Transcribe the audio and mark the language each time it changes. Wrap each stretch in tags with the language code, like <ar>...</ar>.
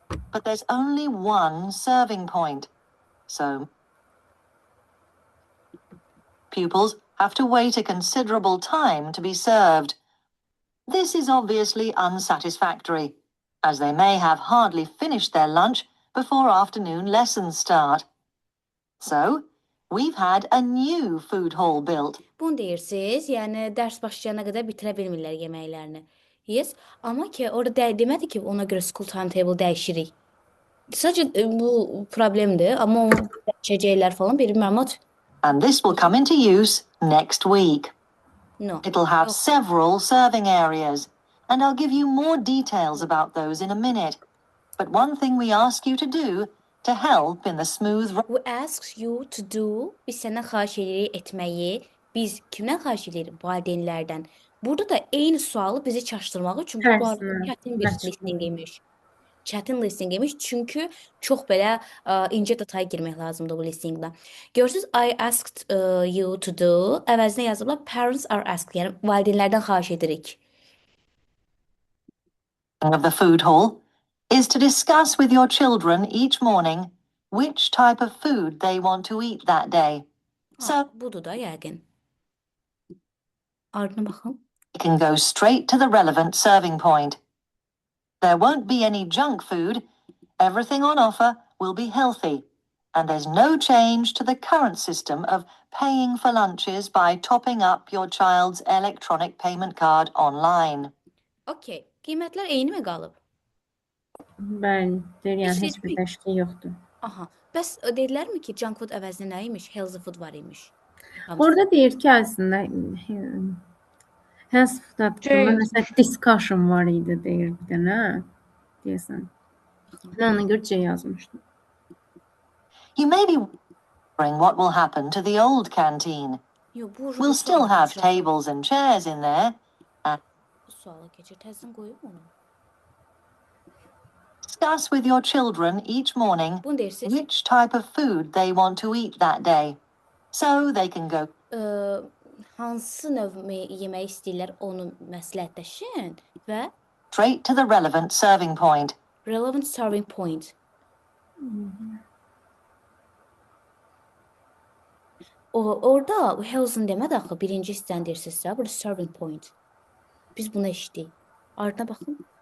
<en>But there's only one serving point. So, pupils have to wait a considerable time to be served. This is obviously unsatisfactory, as they may have hardly finished their lunch before afternoon lessons start. So, we've had a new food hall built.</en> <az>bunu deyirsiniz, yəni dərs başlayana qədər bitirə bilmirlər yeməklərini. Yes, amma ki orada demədi ki, ona görə school timetable dəyişirik. Sadəcə bu problemdir, amma onu dəyişəcəklər falan bir məlumat.</az> <en>And this will come into use next week. No. It'll have</en> <az>Yox.</az> <en>several serving areas, and I'll give you more details about those in a minute. But one thing we ask you to do to help in the smooth We ask you to do.</en> <az>Biz səndən xahiş edirik etməyi. Biz kimdən xahiş edirik? Valideynlərdən. Burada da eyni sualı bizi çaşdırmaq üçün bu Tərsinə, arada çətin bir məşğul. listing imiş. Çətin listing imiş çünki çox belə incə detaya girmək lazımdır bu listingdə. Görürsüz,</az> <en>I asked you to do.</en> <az>Əvəzinə yazıblar</az> <en>parents are asked.</en> <az>Yəni valideynlərdən xahiş edirik.</az> <en>of the food hall is to discuss with your children each morning which type of food they want to eat that day. So</en> <az>Budur da yəqin. Ardına baxın.</az> <en>they can go straight to the relevant serving point. There won't be any junk food. Everything on offer will be healthy. And there's no change to the current system of paying for lunches by topping up your child's electronic payment card online. Okay.</en> <az>Qiymətlər eyni mi qalıb? Bəli, deyir, yəni Heç heç bir bir- dəyişiklik yoxdur. Aha. Bəs dedilərmi ki, junk food əvəzinə nə imiş? Healthy food var imiş. Orada deyir ki, əslində health food haqqında nəsə discussion var idi deyir bir dənə. Deyəsən. Mən ona görə C yazmışdım.</az> <en>You may be wondering what will happen to the old canteen.</en> <az>Yox, bu</az> <en>We'll still have tables and chairs in there.</en> <az>Bu suala keçir. Təzədən qoyub onu.</az> <en>Discuss with your children each morning</en> <az>Bunu deyirsiniz.</az> <en>which type of food they want to eat that day. So they can go</en> <az>Hansı növ yemək istəyirlər onu məsləhətləşin və</az> <en>straight to the relevant serving point. relevant serving point.</en> <az>Orada healthy demədi axı, birinci istəndirsinizsə, burada serving point. Biz buna eşitdik. Ardına baxın.</az>